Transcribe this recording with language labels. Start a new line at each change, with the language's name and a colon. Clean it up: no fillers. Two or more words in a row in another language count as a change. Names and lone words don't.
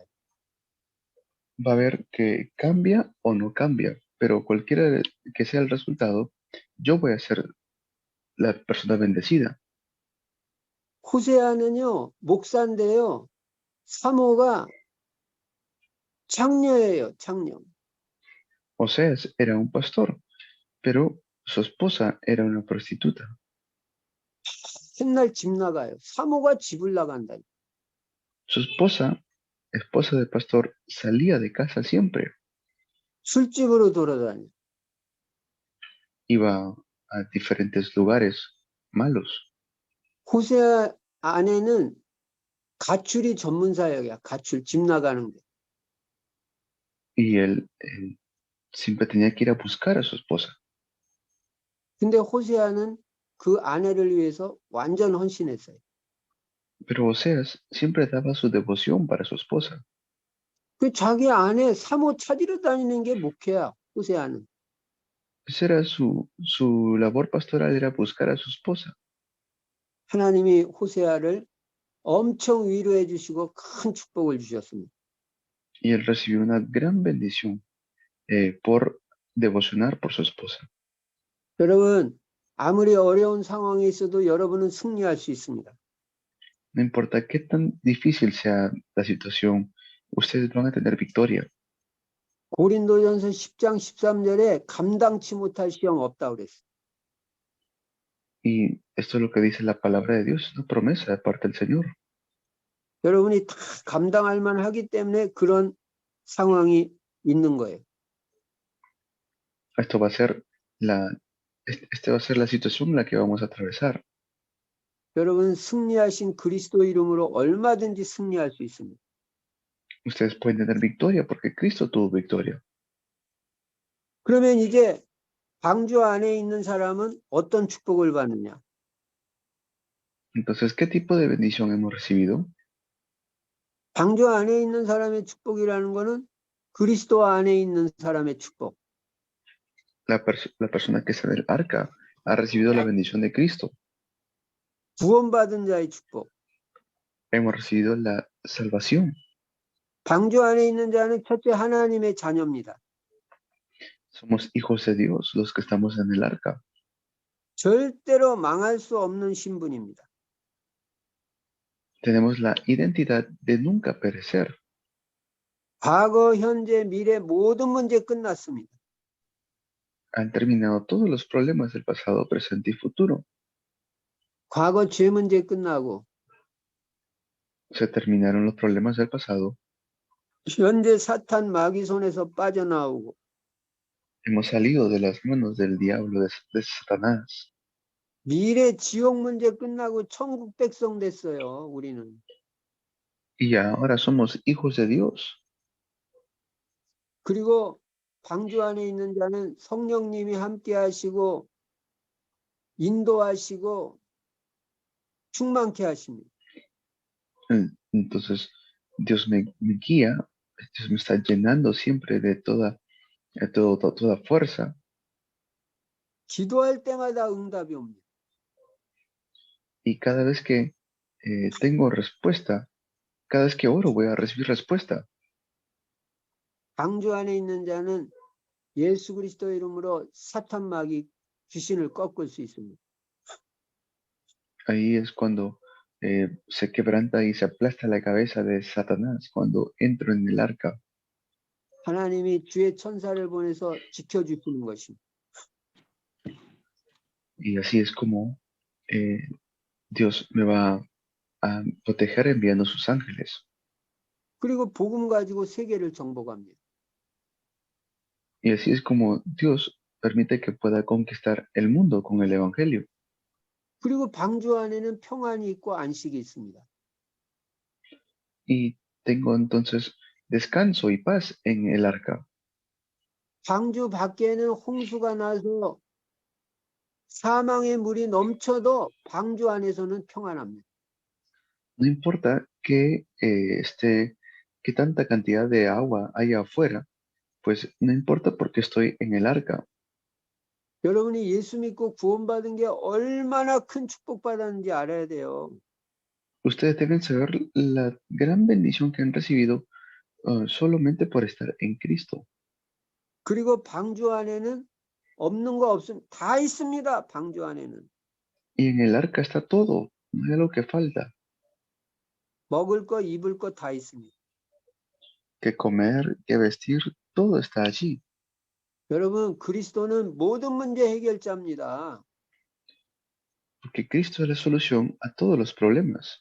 Spanish: Va a haber que cambia o no cambia, pero cualquiera que sea el resultado, yo voy a ser la persona bendecida.
Korean: 호세아는요, 목사인데요, 사모가 창녀예요, 창녀.
Spanish: Oseas era un pastor, pero su esposa era una prostituta.
Korean: 맨날 집 나가요. 사모가 집을 나간다.
Spanish: Su esposa, esposa del pastor, salía de casa siempre,
Korean: 술집으로 돌아다녀.
Spanish: iba a diferentes lugares malos.
Korean: 호세아 아내는 가출이 전문사역이야. 가출, 집 나가는 게.
Spanish: Y él siempre tenía que ir a buscar a su esposa.
Korean: 근데 호세아는 그 아내를 위해서 완전 헌신했어요.
Spanish: Pero Oseas siempre daba su devoción para su esposa.
Korean: 그 자기 아내 사모 찾으러 다니는 게 목회야, 호세아는.
Spanish: Esa era su labor pastoral, era buscar a su esposa.
Korean: 하나님이 호세아를 엄청 위로해 주시고 큰 축복을 주셨습니다.
Spanish: Y él recibió una gran bendición por devocionar por su esposa.
Korean: 여러분, 아무리 어려운 상황에 있어도 여러분은 승리할 수 있습니다.
Spanish: No importa qué tan difícil sea la situación, ustedes van a tener victoria.
Korean: 고린도전서 10장 13절에 감당치 못할 시험 없다고 그랬어요.
Spanish: Y esto es lo que dice la palabra de Dios, una promesa de parte del Señor.
Korean: 여러분이 다 감당할 만하기 때문에 그런 상황이 있는 거예요.
Spanish: Esto va a ser esta va a ser la situación en la que vamos a atravesar.
Korean: 여러분 승리하신 그리스도 이름으로 얼마든지 승리할 수 있습니다.
Spanish: Ustedes pueden tener victoria porque Cristo tuvo victoria.
Korean: 그러면 이제 방주 안에 있는 사람은 어떤 축복을 받느냐?
Spanish: Entonces, ¿qué tipo de bendición hemos recibido?
Korean: 방주 안에 있는 사람의 축복이라는 거는 그리스도 안에 있는 사람의 축복.
Spanish: La persona que está en el arca ha recibido la bendición de Cristo.
Korean: 구원받은 자의 축복.
Spanish: Hemos recibido la salvación.
Korean: 방주 안에 있는 자는 첫째 하나님의 자녀입니다.
Spanish: Somos hijos de Dios, los que estamos en el arca.
Korean: 절대로 망할 수 없는 신분입니다.
Spanish: Tenemos la identidad de nunca perecer.
Korean: 과거, 현재, 미래 모든 문제 끝났습니다.
Spanish: Han terminado todos los problemas del pasado, presente y futuro.
Korean: 과거 죄 문제 끝나고
Spanish: Se terminaron los problemas del pasado.
Korean: 현재 사탄 마귀 손에서 빠져나오고
Spanish: Hemos salido de las manos del diablo, de Satanás.
Korean: 미래 지옥 문제 끝나고 천국 백성 됐어요. 우리는.
Spanish: Y ahora somos hijos de Dios.
Korean: 그리고 방주 안에 있는 자는 성령님이 함께 하시고 인도하시고 충만케 하십니다.
Spanish: Entonces, Dios me guía, Dios me está llenando siempre de toda fuerza.
Korean: 기도할 때마다 응답이 옵니다.
Spanish: Y cada vez que tengo respuesta, cada vez que oro voy a recibir respuesta.
Korean: 방주 안에 있는 자는 예수 그리스도 이름으로 사탄 마귀 귀신을 꺾을 수 있습니다.
Spanish: Ahí es cuando se quebranta y se aplasta la cabeza de Satanás cuando entro en el arca.
Korean: 하나님이 주의 천사를 보내서 지켜주시는 것입니다.
Spanish: Y así es como Dios me va a proteger enviando sus ángeles.
Korean: 그리고 복음 가지고 세계를 정복합니다.
Spanish: Y así es como Dios permite que pueda conquistar el mundo con el Evangelio.
Korean: 그리고 방주 안에는 평안이 있고 안식이 있습니다.
Spanish: Y tengo entonces descanso y paz en el arca.
Korean: 방주 밖에는 홍수가 나서 사망의 물이 넘쳐도 방주 안에서는 평안합니다.
Spanish: No importa que tanta cantidad de agua haya afuera, pues no importa porque estoy en el arca.
Korean: 여러분이 예수 믿고 구원받은 게 얼마나 큰 축복받았는지 알아야 돼요.
Spanish: Ustedes deben saber la gran bendición que han recibido solamente por estar en Cristo.
Korean: 그리고 방주 안에는 없는 거 없음 다 있습니다. 방주 안에는.
Spanish: Y en el arca está todo, no hay algo que falta,
Korean: 먹을 거, 입을 거 다 있습니다.
Spanish: que comer, que vestir, todo está allí.
Korean: 여러분, 그리스도는 모든 문제 해결자입니다.
Spanish: Porque Cristo es la solución a todos los problemas.